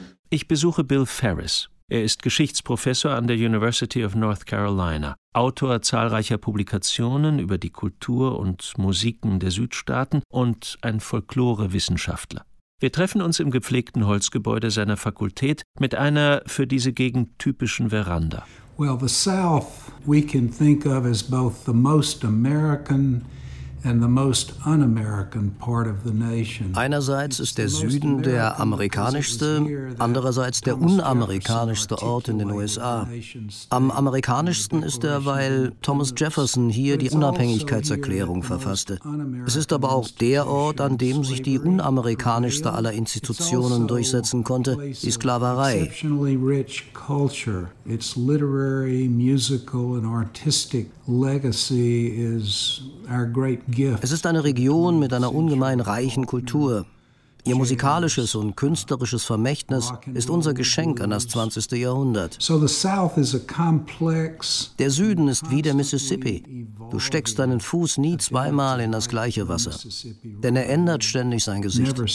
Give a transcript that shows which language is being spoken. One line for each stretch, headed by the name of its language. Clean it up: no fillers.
German: Ich besuche Bill Ferris. Er ist Geschichtsprofessor an der University of North Carolina, Autor zahlreicher Publikationen über die Kultur und Musiken der Südstaaten und ein Folklorewissenschaftler. Wir treffen uns im gepflegten Holzgebäude seiner Fakultät mit einer für diese Gegend typischen Veranda.
English: Well, the South we can think of as both the most American and the most un-American part of the nation.
German: Einerseits ist der Süden der amerikanischste, andererseits der unamerikanischste Ort in den USA. Am amerikanischsten ist er, weil Thomas Jefferson hier die Unabhängigkeitserklärung verfasste. Es ist aber auch der Ort, an dem sich die unamerikanischste aller Institutionen durchsetzen konnte, die Sklaverei.
English: Its literary, musical and artistic legacy is our great gift.
German: Es ist eine Region mit einer ungemein reichen Kultur. Ihr musikalisches und künstlerisches Vermächtnis ist unser Geschenk an das 20. Jahrhundert. Der Süden ist wie der Mississippi. Du steckst deinen Fuß nie zweimal in das gleiche Wasser, denn er ändert ständig sein Gesicht.